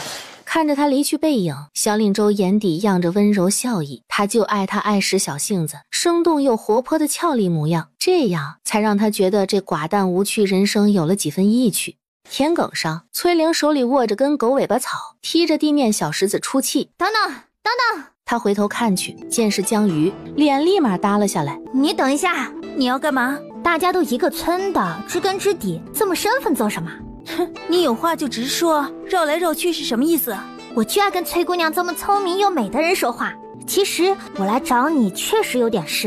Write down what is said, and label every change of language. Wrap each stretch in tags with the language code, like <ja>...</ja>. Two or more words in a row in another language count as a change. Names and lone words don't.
<zh>看着他離去背影，蕭令州眼底漾着溫柔笑意，他就愛他愛使小性子，生動又活潑的俏麗模樣，這樣才讓他覺得這寡淡無趣人生有了幾分意趣。田埂上，崔玲手裡握着根狗尾巴草，踢着地面小石子出氣。“ 等等！” 他回头看去，見是江魚，臉立馬耷了下來。 “你等一下，你要幹嘛？大家都一個村的，知根知底，這麼生分做什麼？”“ 哼，你有話就直說，繞來繞去是什麼意思？”“ 我就愛跟崔姑娘這麼聰明又美的人說話。其實我來找你確實有點事。”“</zh>